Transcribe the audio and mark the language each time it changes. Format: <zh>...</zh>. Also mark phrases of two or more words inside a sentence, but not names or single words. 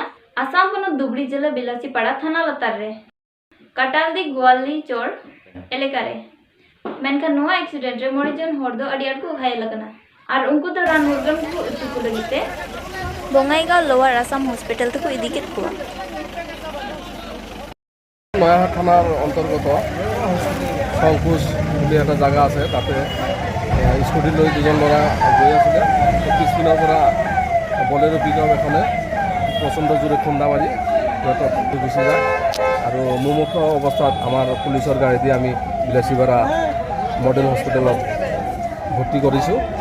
<sat>Asam kono Dubli jela Bilasi pada thana latar re. Katal di Gwali chor elekare. Menkan no accident re morijon hordo adiar ko ghayal kana. Ar unku to ran murgan ko utu ko lagite. Bongaigaon Lower Assam Hospital to ko idikit ko.</sat> <as>নয়াহাট থানার অন্তর্গত সংকুশ বুলি এটা জায়গা আছে তাতে স্কুটি লৈ দুজন ল'ৰা গৈ আছিলে পিছপিনৰ পৰা বলেৰো পিকআপ এখনে প্ৰচণ্ড জোৰে খুন্দা মাৰি সিহঁতক গুচি যায় আৰু মুমূৰ্ষ অৱস্থাত আমাৰ পুলিচৰ গাড়ী দি আমি বিলাসীপাৰা মডেল হস্পিটেলত ভৰ্তি কৰিছোঁ।</as>